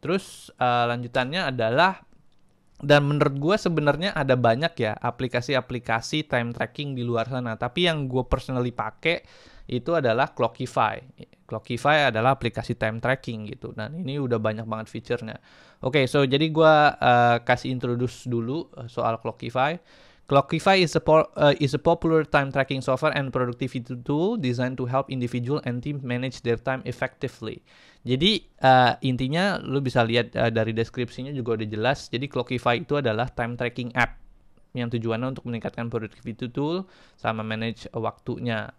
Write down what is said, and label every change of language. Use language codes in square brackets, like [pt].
[id] Terus lanjutannya adalah, dan menurut gue sebenarnya ada banyak ya aplikasi-aplikasi time tracking di luar sana. Tapi yang gue personally pakai itu adalah Clockify. Clockify adalah aplikasi time tracking gitu. Dan ini udah banyak banget fiturnya. Oke, so jadi gue kasih introduce dulu soal Clockify. [en] Clockify is a popular time tracking software and productivity tool designed to help individual and team manage their time effectively. [id] Jadi intinya lu bisa lihat dari deskripsinya juga udah jelas. Jadi Clockify itu adalah time tracking app yang tujuannya untuk meningkatkan productivity tool sama manage waktunya.